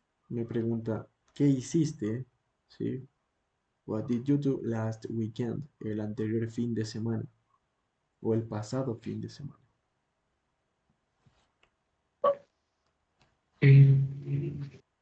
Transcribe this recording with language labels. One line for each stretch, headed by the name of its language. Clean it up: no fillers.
Spanish: Me pregunta, ¿qué hiciste? ¿Sí?
English: What did you do last weekend?
Spanish: El anterior fin de semana o el pasado fin de semana. mm,